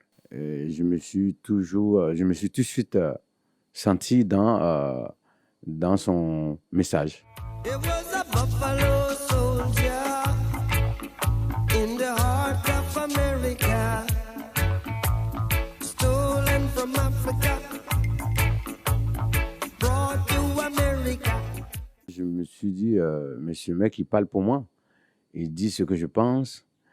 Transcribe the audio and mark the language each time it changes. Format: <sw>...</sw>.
<fr>Et je me suis tout de suite senti dans son message.</fr> <en>It was a buffalo soldier in the heart of America, stolen from Africa, brought to America.</en> <fr>Je me suis dit, mais ce mec, il parle pour moi. Il dit ce que je pense.</fr>